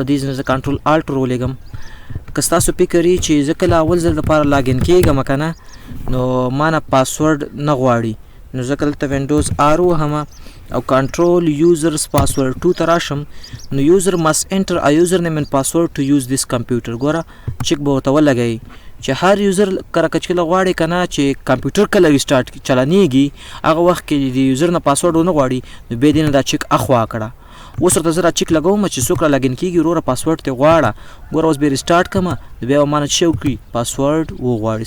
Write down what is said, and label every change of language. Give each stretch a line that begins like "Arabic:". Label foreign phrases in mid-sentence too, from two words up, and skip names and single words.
Pashto: دې ځینې زه
English: control alt
Pashto: ورولېږم که ستاسو فکر وي چې زه کله اول ځل دپاره لاګین کېږم که نه نو ما نه پاسورډ نه غواړي نو زه که دلته وینډوز آر ووهمه
English: او control users password 2
Pashto: ته راشم نو
English: یوزر must enter a username and password to use this computer.
Pashto: ګوره چک به ورته ولګئ چې هر یوزر کله کچکله غواړي که نه چې کمپیوټر کله ریسټارټ چلانیږي هغه وخت کې د یوزر نه پاسورډ ونه غواړي نو بیا دې نه دا چک اخوا کړه. اوس ورته زه را چک لګوم چې څوک را لاګین کېږي وروره پاسورډ ترې غواړه. ګوره اوس بیا ریسټارټ کړمه نو بیا به مانه څه وکړي پاسورډ وغواړي.